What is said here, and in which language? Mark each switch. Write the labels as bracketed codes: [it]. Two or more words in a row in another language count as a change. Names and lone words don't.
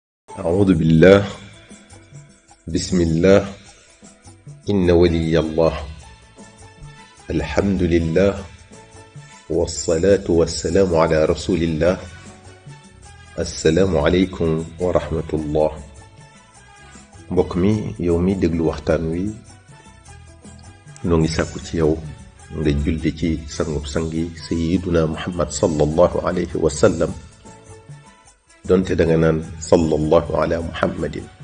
[ar] أعوذ بالله. بسم الله. إن ولي الله. الحمد لله. والصلاة والسلام على رسول الله. السلام عليكم ورحمة الله. [wo] mbokk mi yow mi déglu waxtaan wi noo ngi sàkku ci yow nga julli ci sangub sangi sayyiduna muhammad [ar] صلى الله عليه وسلم [wo] donte danga naan [ar] صلى الله على محمد.